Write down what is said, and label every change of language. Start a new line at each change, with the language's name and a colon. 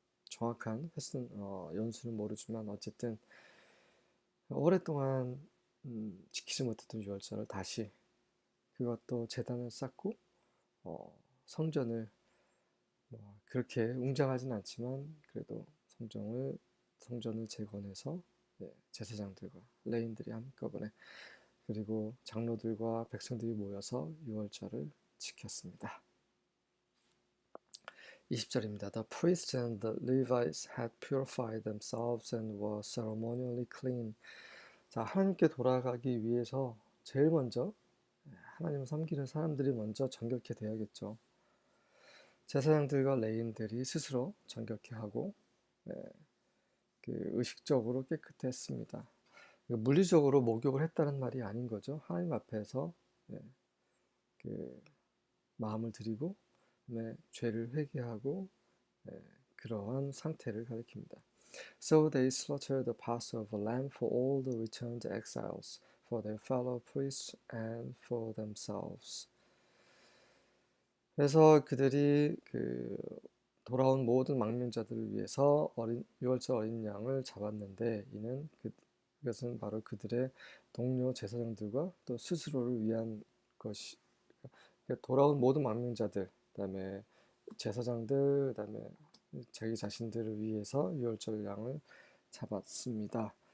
Korean: 정확한 연수는 모르지만 어쨌든 오랫동안 지키지 못했던 유월절을 다시 그것도 제단을 쌓고 성전을 그렇게 웅장하진 않지만 그래도 성전을 재건해서 제사장들과 레인들이 한꺼번에 그리고 장로들과 백성들이 모여서 유월절을 지켰습니다. 20절입니다.
English: The priests and the Levites had purified themselves and were ceremonially clean.
Korean: 자, 하나님께 돌아가기 위해서 제일 먼저 하나님을 섬기는 사람들이 먼저 정결케 돼야겠죠. 제사장들과 레인들이 스스로 정결케 하고 의식적으로 깨끗했습니다. 물리적으로 목욕을 했다는 말이 아닌 거죠. 하나님 앞에서 마음을 드리고 죄를 회개하고 그러한 상태를 가리킵니다.
English: So they slaughtered the Passover lamb for all the returned exiles, for their fellow priests and for themselves.
Korean: 그래서 그들이 돌아온 모든 망명자들을 위해서 유월절 어린 양을 잡았는데 이것은 바로 그들의 동료 제사장들과 또 스스로를 위한 것이 돌아온 모든 망명자들, 그다음에 제사장들, 그다음에 자기 자신들을 위해서 유월절 양을 잡았습니다.